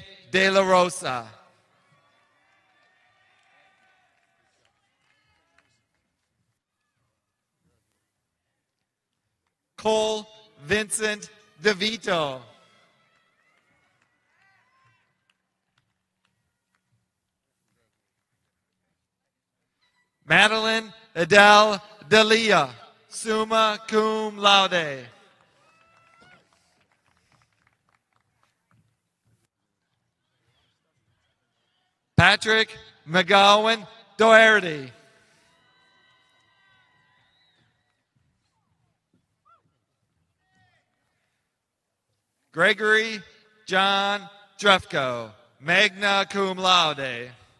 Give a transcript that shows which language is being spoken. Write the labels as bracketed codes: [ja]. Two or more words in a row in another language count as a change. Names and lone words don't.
[en] De La Rosa. Cole Vincent DeVito. Madeline Adele Delia, [la] summa cum laude. [en] Patrick McGowan Doherty. Gregory John Drefko, [la] magna cum laude.